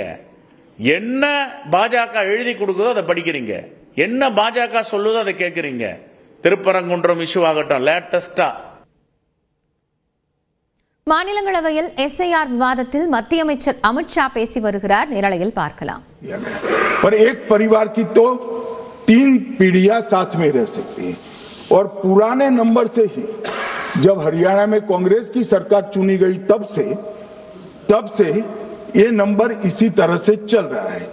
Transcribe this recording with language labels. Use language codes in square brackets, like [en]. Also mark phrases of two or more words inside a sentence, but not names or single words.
[ta] என்ன பாஜக எழுதி கொடுக்குதோ அதை படிக்கிறீங்க, என்ன பாஜக சொல்லுதோ அதை கேட்கறீங்க. திருப்பரங்குன்றம் இஷ்யூ ஆகட்டும், லேட்டஸ்டா மாநிலங்களவையில் SIR விவாதத்தில் மத்திய அமைச்சர் அமித்ஷா பேசி வருகிறார். நேரலையில் பார்க்கலாம். [hi] पर एक परिवार की तो 3 पीढ़ियां साथ में रह सकती हैं और पुराने नंबर से ही जब हरियाणा में कांग्रेस की सरकार चुनी गई तब से ये नंबर इसी तरह से चल रहा है.